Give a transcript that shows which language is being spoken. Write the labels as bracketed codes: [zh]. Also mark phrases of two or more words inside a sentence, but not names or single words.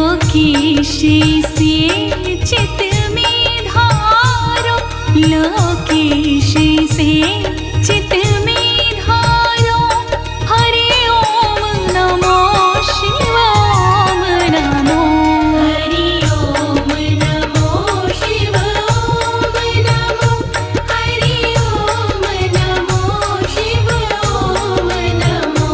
[hi] लोकेशी से चित में धारो, लोकेशी से चित में धारो। [sa] हरि ओम नमो शिव ओम नमो, हरि ओम नमो शिव ओम नमो, हरि ओम नमो शिव ओम नमो,